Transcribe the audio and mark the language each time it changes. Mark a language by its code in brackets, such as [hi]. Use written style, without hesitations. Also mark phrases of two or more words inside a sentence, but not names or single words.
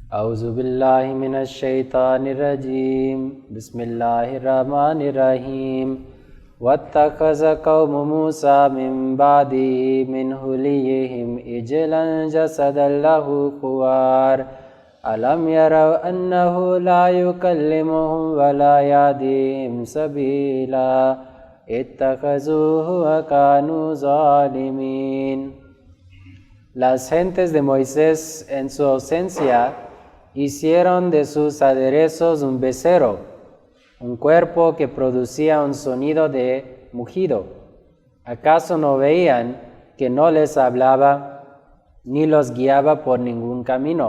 [ar] أعوذ بالله من الشيطان الرجيم بسم الله الرحمن الرحيم واتخذ قوم موسى من بعده من حليهم عجلا جسدا له خوار ألم يروا أنه لا يكلمهم ولا يهديهم سبيلا اتخذوه وكانوا ظالمين. [es] Las gentes de Moisés en su ausencia hicieron de sus aderezos un becerro, un cuerpo que producía un sonido de mugido. ¿Acaso no veían que no les hablaba ni los guiaba por ningún camino?